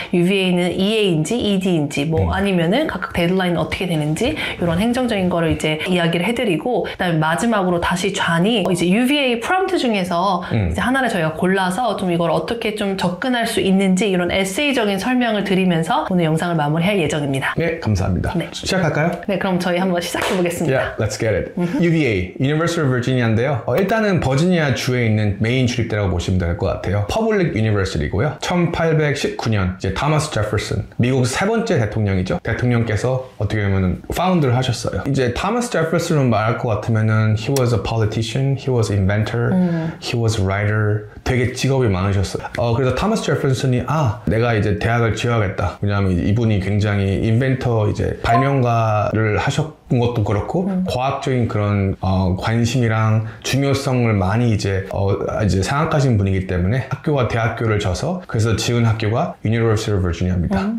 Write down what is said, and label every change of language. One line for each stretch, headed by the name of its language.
Korean: UVA는 EA인지 ED인지 뭐 아니면은 각각 데드라인은 어떻게 되는지 이런 행정적인 거를 이제 이야기를 해드리고 그다음에 마지막으로 다시 좌니 이제 UVA 프롬프트 중에서 이제 하나를 저희가 골라서 좀 이걸 어떻게 좀 접근할 수 있는지 이런 에세이적인 설명을 드리면서 오늘 영상을 마무리할 예정입니다. 네, 감사합니다. 네. 시작할까요? 네, 그럼 저희 한번 시작해 보겠습니다.
English: Yeah, let's get it.
Korean: UVA, University of Virginia인데요. 일단은 버지니아 주에 있는 메인 주립대라고 보시면 될 것 같아요. Public University고요. 1819년 이제 타머스 제퍼슨, 미국 세 번째 대통령이죠. 대통령께서 어떻게 보면 파운드를 하셨어요. 이제 타머스 제퍼슨을 말할 것 같으면은
English: he was a politician, he was an inventor, he was a writer.
Korean: 되게 직업이 많으셨어요. 그래서 타머스 제퍼슨이 내가 이제 대학을 지어야겠다. 왜냐하면 이분이 굉장히 인벤터 이제 발명가를 하셨던 것도 그렇고 과학적인 그런 관심이랑 중요성을 많이 이제 생각하신 분이기 때문에 학교와 대학교를 져서 그래서 지은 학교가 University of Virginia입니다.